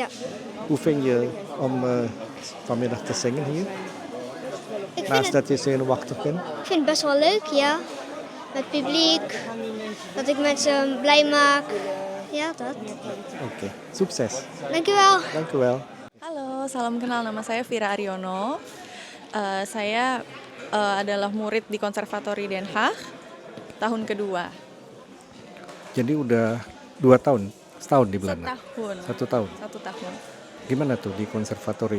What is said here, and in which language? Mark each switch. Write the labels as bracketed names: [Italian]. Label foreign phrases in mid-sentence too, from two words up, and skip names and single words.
[Dutch] Hoe vind je om vanmiddag te zingen hier? Ik vind, Naast het, dat je zenuwachtig bent? ik vind het best wel leuk, ja. Met publiek, dat ik mensen blij maak. Ja, dat. Oké. Sukses. Dankjewel. Dank u wel. [Indonesian] Halo, salam kenal. Nama saya Vira Aryono. Saya adalah murid di Konservatori Den Haag tahun kedua. Jadi udah 2 tahun, setahun di Belanda. Setahun. 1 tahun. 1 tahun. Gimana tuh di konservatorium?